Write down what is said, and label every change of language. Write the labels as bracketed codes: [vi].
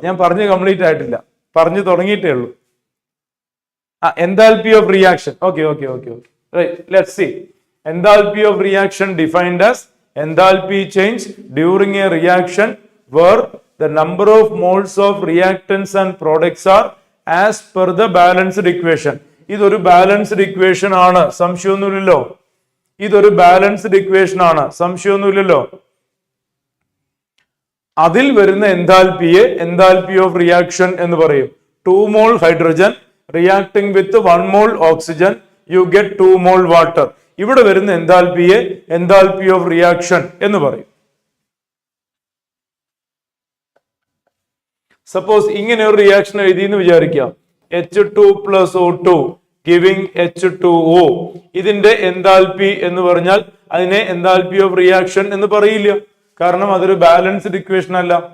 [ml] ഞാൻ പറഞ്ഞ് കംപ്ലീറ്റ് ആയിട്ടില്ല, പറഞ്ഞു തുടങ്ങിയിട്ടേ ഉള്ളൂ. [en] Enthalpy of reaction. Okay. Right. Let's see. Enthalpy of reaction defined as enthalpy change during a reaction where the number of moles of reactants and products are as per the balanced equation. [ml] ഇതൊരു balanced equation ആണ്, സംശയമൊന്നുമില്ലല്ലോ. ഇതൊരു balanced equation ആണ്, സംശയമൊന്നുമില്ലല്ലോ. അതിൽ വരുന്ന എൻതാൽപ്പിയെ enthalpy of reaction എന്ന് പറയും. [en] 2 mole hydrogen reacting with 1 mole oxygen, you get 2 mole water. [ml] ഇവിടെ വരുന്ന എൻതാൽപ്പിയെ എൻതാൽപ്പി ഓഫ് റിയാക്ഷൻ എന്ന് പറയും. സപ്പോസ് ഇങ്ങനെ ഒരു റിയാക്ഷൻ എഴുതി എന്ന് വിചാരിക്കാം. [en] H2 plus O2 giving H2O. [ml] ഇതിന്റെ എൻതാൽപ്പി എന്ന് പറഞ്ഞാൽ അതിനെ എൻതാൽപ്പി ഓഫ് റിയാക്ഷൻ എന്ന് പറയില്ല, കാരണം അതൊരു ബാലൻസ്ഡ് ഇക്വേഷൻ അല്ല.